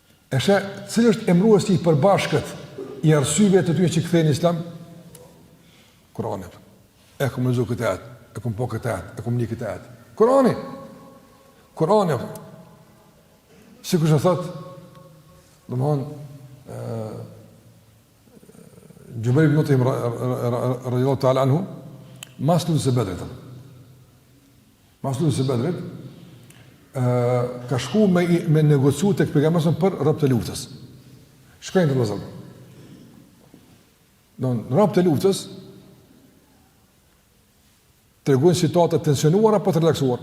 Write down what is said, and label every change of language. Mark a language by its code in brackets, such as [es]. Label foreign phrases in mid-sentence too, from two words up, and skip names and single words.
[sq] Eshe, cilë është emruesi i përbashkët i arsyeve të tyre që kthehen në Islam? Kurani. E kom lexuar këtë ajet, e kom po këtë ajet, e kom li këtë ajet. Kurani. Kurani. Sikur që thot, domthon Jubair ibn Mut'im [ar] رضي الله تعالى عنه, [sq] mas luftës së Bedrit. Mas luftës së Bedrit, ka shku me negociu tek pejgamberi për rob të luftës. Shkojnë të vëzhgë. Don rob të luftës tregojnë situata të tensionuara apo të relaksuar.